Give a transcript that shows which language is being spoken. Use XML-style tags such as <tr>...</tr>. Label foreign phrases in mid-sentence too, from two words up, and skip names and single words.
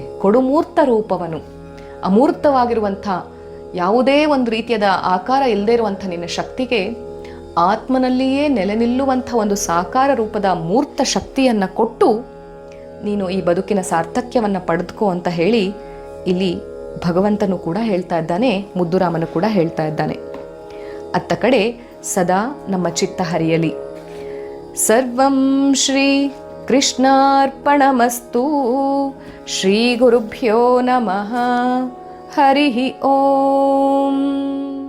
<kn>ಕೊಡುಮೂರ್ತ ರೂಪವನು, ಅಮೂರ್ತವಾಗಿರುವಂಥ ಯಾವುದೇ ಒಂದು ರೀತಿಯಾದ ಆಕಾರ ಇಲ್ಲದೇ ಇರುವಂಥ ನಿನ್ನ ಶಕ್ತಿಗೆ ಆತ್ಮನಲ್ಲಿಯೇ ನೆಲೆ ನಿಲ್ಲುವಂಥ ಒಂದು ಸಾಕಾರ ರೂಪದ ಮೂರ್ತ ಶಕ್ತಿಯನ್ನು ಕೊಟ್ಟು ನೀನು ಈ ಬದುಕಿನ ಸಾರ್ಥಕ್ಯವನ್ನು ಪಡೆದುಕೋ ಅಂತ ಹೇಳಿ ಇಲ್ಲಿ ಭಗವಂತನು ಕೂಡ ಹೇಳ್ತಾ ಇದ್ದಾನೆ, ಮುದ್ದುರಾಮನು ಕೂಡ ಹೇಳ್ತಾ ಇದ್ದಾನೆ. ಅತ್ತ ಕಡೆ ಸದಾ ನಮ್ಮ ಚಿತ್ತ ಹರಿಯಲಿ.</kn> <sa>ಸರ್ವಂ ಶ್ರೀ ಕೃಷ್ಣಾರ್ಪಣಮಸ್ತು. ಶ್ರೀ ಗುರುಭ್ಯೋ ನಮಃ. ಹರಿ ಓಂ.</sa>